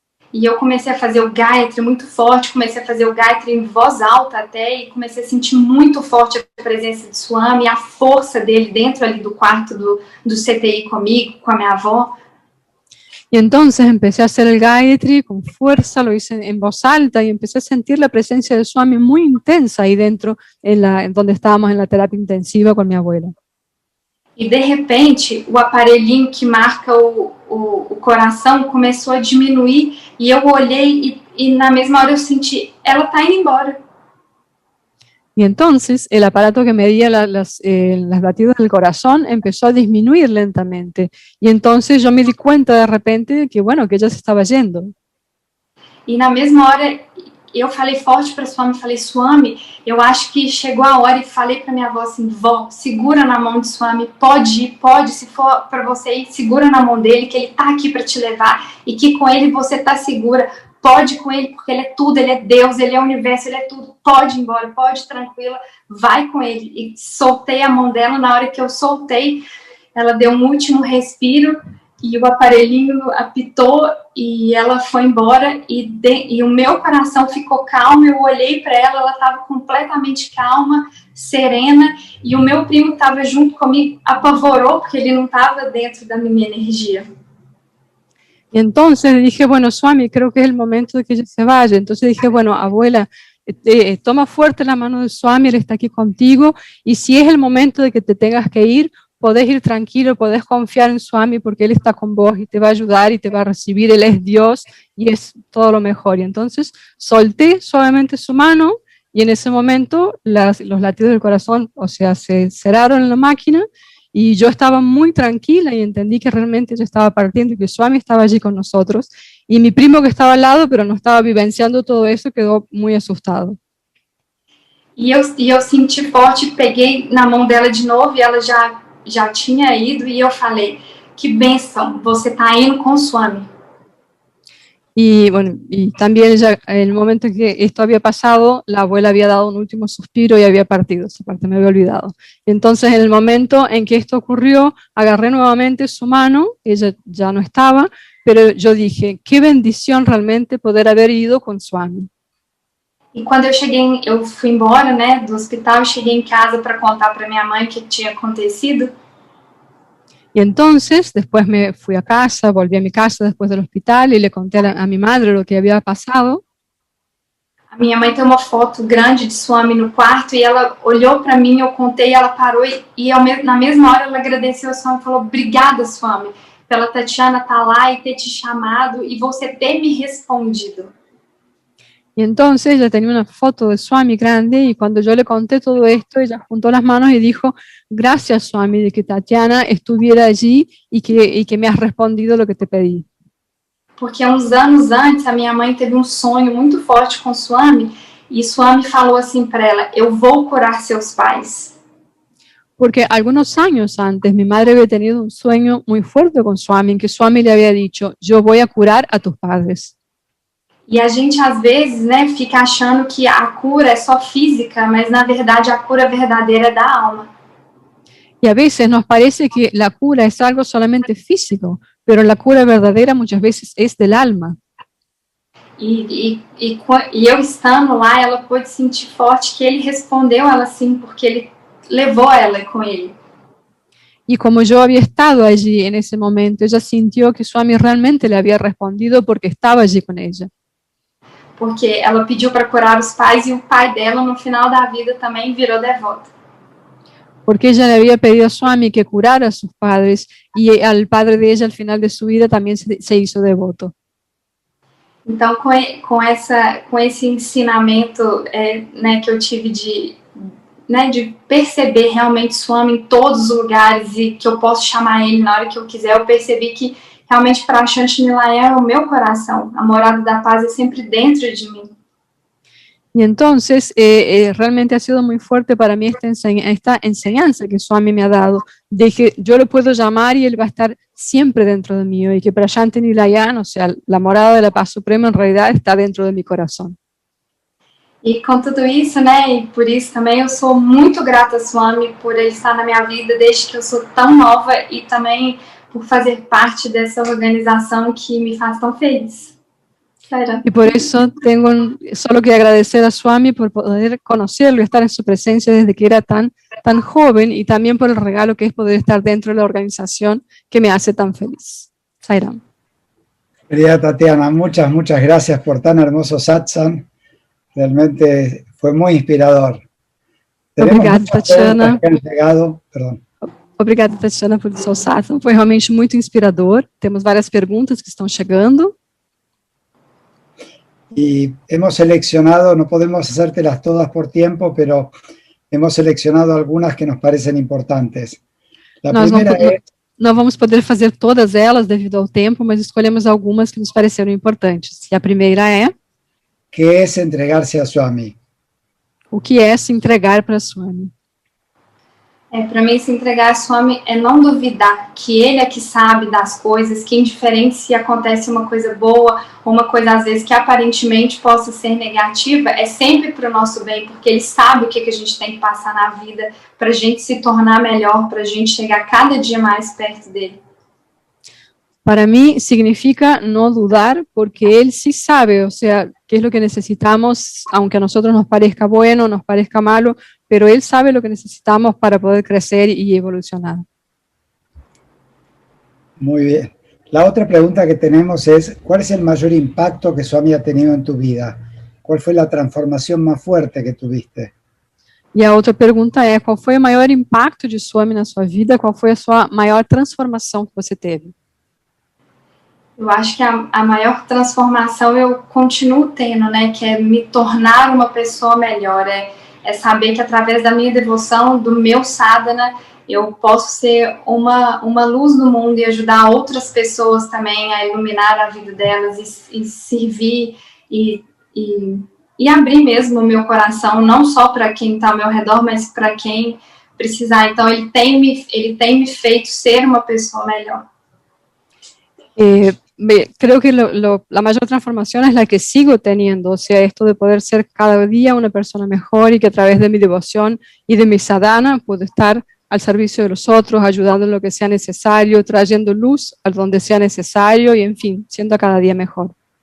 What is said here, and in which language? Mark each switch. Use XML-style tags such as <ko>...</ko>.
<pt>E eu comecei a fazer o Gayatri muito forte, comecei a fazer o Gayatri em voz alta até, e comecei a sentir muito forte a presença de Swami, a força dele dentro ali do quarto do CTI comigo, com a minha avó.</pt> <es>Y entonces empecé a hacer el Gayatri con fuerza, lo hice en voz alta y empecé a sentir la presencia de Swami muy intensa ahí dentro, en donde estábamos en la terapia intensiva con mi abuela.</es> <pt>E de repente, o aparelhinho que marca o coração começou a diminuir e eu olhei e na mesma hora eu senti, ela está indo embora.</pt> <es>Y entonces el aparato que medía las latidos del corazón empezó a disminuir lentamente. Y entonces yo me di cuenta de repente de que, bueno, que ella se estaba yendo.</es> <pt>E na mesma hora eu falei forte para Swami, falei, Swami, eu acho que chegou a hora, e falei para minha avó assim, vó, segura na mão de Swami, pode ir, pode, se for para você ir, segura na mão dele, que ele tá aqui para te levar, e que com ele você tá segura, pode com ele, porque ele é tudo, ele é Deus, ele é o universo, ele é tudo, pode ir embora, pode, tranquila, vai com ele. E soltei a mão dela, na hora que eu soltei, ela deu um último respiro, e o aparelhinho apitou e ela foi embora e o meu coração ficou calmo, eu olhei para ela estava completamente calma, serena, e o meu primo estava junto comigo, apavorou porque ele não estava dentro da minha energia.</pt> <es>Y entonces dije, bueno, Swami, creo que es el momento de que ella se vaya. Entonces dije, bueno, abuela, toma fuerte la mano de Swami, él está aquí contigo, y si es el momento de que te tengas que ir, podés ir tranquilo, podés confiar en Swami porque Él está con vos y te va a ayudar y te va a recibir, Él es Dios y es todo lo mejor. Y entonces solté suavemente su mano y en ese momento los latidos del corazón, o sea, se cerraron en la máquina y yo estaba muy tranquila y entendí que realmente yo estaba partiendo y que Swami estaba allí con nosotros. Y mi primo que estaba al lado, pero no estaba vivenciando todo eso, quedó muy asustado.</es> <pt>E eu senti forte, peguei na mão dela de novo e ela já tinha ido e eu falei, que bênção, você está indo com Swami.</pt> <es>Y bueno, y también ya en el momento en que esto había pasado, la abuela había dado un último suspiro y había partido, esa parte me había olvidado. Entonces en el momento en que esto ocurrió, agarré nuevamente su mano, ella ya no estaba, pero yo dije, qué bendición realmente poder haber ido con Swami.</es> <pt>E quando eu fui embora, né, do hospital, cheguei em casa para contar para minha mãe o que tinha acontecido.</pt> <es>Y entonces después me fui a casa, volví a mi casa después del hospital y le conté a mi madre lo que había pasado.</es> <pt>A minha mãe tem uma foto grande de Swami no quarto e ela olhou para mim, eu contei, ela parou na mesma hora ela agradeceu a Swami e falou: obrigada, Swami, pela Tatiana estar lá e ter te chamado e você ter me respondido.</pt> <es>Y entonces ella tenía una foto de Swami grande y cuando yo le conté todo esto, ella juntó las manos y dijo: gracias, Swami, de que Tatiana estuviera allí y que me has respondido lo que te pedí.</es> <pt>Porque uns anos antes a minha mãe teve um sonho muito forte com Swami e Swami falou assim para ela: eu vou curar seus pais.</pt> <es>Porque algunos años antes mi madre había tenido un sueño muy fuerte con Swami, en que Swami le había dicho: yo voy a curar a tus padres.</es> <pt>E a gente às vezes, né, fica achando que a cura é só física, mas na verdade a cura verdadeira é da alma.</pt> <es>Y a veces nos parece que la cura es algo solamente físico, pero la cura verdadera muchas veces es del alma.</es> <pt>E eu estando lá, ela pôde sentir forte que ele respondeu ela sim, porque ele levou ela com ele.</pt> <es>Y como yo había estado allí en ese momento, ella sintió que Swami realmente le había respondido porque estaba allí con ella.</es> <pt>Porque ela pediu para curar os pais e o pai dela, no final da vida, também virou devoto.</pt> <es>Porque ella le había pedido a Swami que curara a sus padres y al padre de ella al final de su vida también se hizo devoto.</es> <pt>Então, com esse ensinamento né, que eu tive de perceber realmente Swami em todos os lugares e que eu posso chamar ele na hora que eu quiser, eu percebi que realmente Prashanti Nilaya é o meu coração. A morada da paz é sempre dentro de mim.</pt> <es>Y entonces realmente ha sido muy fuerte para mí esta enseñanza que Swami me ha dado, de que yo lo puedo llamar y él va a estar siempre dentro de mí, y que Prashanti Nilayana, o sea, la morada de la paz suprema, en realidad está dentro de mi corazón.</es> <pt>E com tudo isso, né, e por isso também eu sou muito grata a Swami por ele estar na minha vida desde que eu sou tão nova e também por fazer parte dessa organização que me faz tão feliz.</pt> <es>Y por eso tengo solo que agradecer a Swami por poder conocerlo y estar en su presencia desde que era tan joven, y también por el regalo que es poder estar dentro de la organización que me hace tan feliz. Sairam. Querida Tatiana, muchas gracias por tan hermoso satsang. Realmente fue muy inspirador.</es> <pt>Obrigada, Tatiana.</pt> <es>Que han llegado. Perdón.</es> <pt>Obrigada, Tatiana, por seu satsang. Foi realmente muito inspirador. Temos várias perguntas que estão chegando.</pt> <es>Y hemos seleccionado, no podemos hacértelas todas por tiempo, pero hemos seleccionado algunas que nos parecen importantes. La primera es...</es> <pt>Não vamos poder fazer todas elas devido ao tempo, mas escolhemos algumas que nos pareceram importantes. E a primeira é...</pt> <es>¿Qué es entregarse a Swami?</es> <pt>O que é se entregar para Swami? Para mim, se entregar a Swami é não duvidar que ele é que sabe das coisas, que indiferente se acontece uma coisa boa ou uma coisa, às vezes, que aparentemente possa ser negativa, é sempre para o nosso bem, porque ele sabe o que a gente tem que passar na vida para a gente se tornar melhor, para a gente chegar cada dia mais perto dele.</pt> <es>Para mí significa no dudar, porque él sí sabe, o sea, qué es lo que necesitamos, aunque a nosotros nos parezca bueno, nos parezca malo, pero él sabe lo que necesitamos para poder crecer y evolucionar. Muy bien. La otra pregunta que tenemos es, ¿cuál es el mayor impacto que Swami ha tenido en tu vida? ¿Cuál fue la transformación más fuerte que tuviste?</es> <pt>E a outra pergunta é, qual foi o maior impacto de Swami na sua vida? Qual foi a sua maior transformação que você teve? Eu acho que a maior transformação eu continuo tendo, né? Que é me tornar uma pessoa melhor. É saber que através da minha devoção, do meu sadhana, eu posso ser uma luz no mundo e ajudar outras pessoas também a iluminar a vida delas e servir e abrir mesmo o meu coração, não só para quem está ao meu redor, mas para quem precisar. Então, ele tem me feito ser uma pessoa melhor.</pt> <es>Creo que la mayor transformación es la que sigo teniendo, o sea, esto de poder ser cada día una persona mejor y que a través de mi devoción y de mi sadhana puedo estar al servicio de los otros, ayudando en lo que sea necesario, trayendo luz a donde sea necesario y, en fin, siendo cada día mejor.</es>